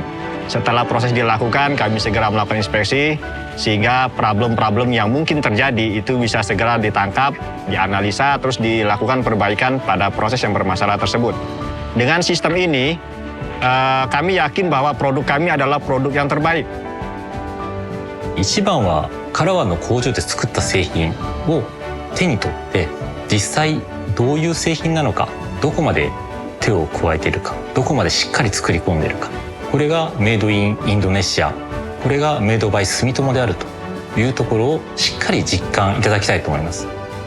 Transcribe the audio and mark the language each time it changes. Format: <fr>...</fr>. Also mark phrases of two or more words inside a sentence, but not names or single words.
<id>Setelah proses dilakukan, kami segera melakukan inspeksi, sehingga problem-problem yang mungkin terjadi itu bisa segera ditangkap, dianalisa, terus dilakukan perbaikan pada proses yang bermasalah tersebut. Dengan sistem ini, kami yakin bahwa produk kami adalah produk yang terbaik.</id> <ja>一番はカラワンの工場で作った製品を手に取って、実際どういう製品なのか、どこまで手を加えているか、どこまでしっかり作り込んでいるか、これがメイドインインドネシア、これがメイドバイ住友であるというところをしっかり実感いただきたいと思います。</ja>